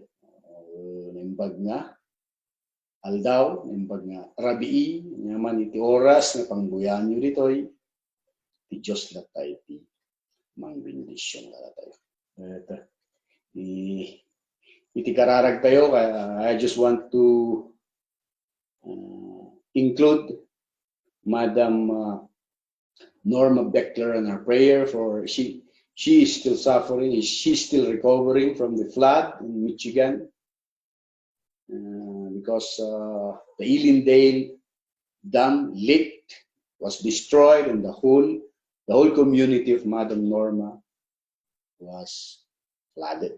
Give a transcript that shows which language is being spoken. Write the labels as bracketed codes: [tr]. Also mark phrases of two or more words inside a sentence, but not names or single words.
[ilo] Naimbag nga aldaw, naimbag nga rabii, naman iti oras nga pangbuyan nyo ditoy, ti Diyos latay iti mangbindisyon latay. Iti kararag tayo, [en] I just want to include Madam Norma Beckler in our prayer for she is still suffering, she's still recovering from the flood in Michigan because the Ellendale Dam leaked, was destroyed, and the whole community of Madam Norma was flooded.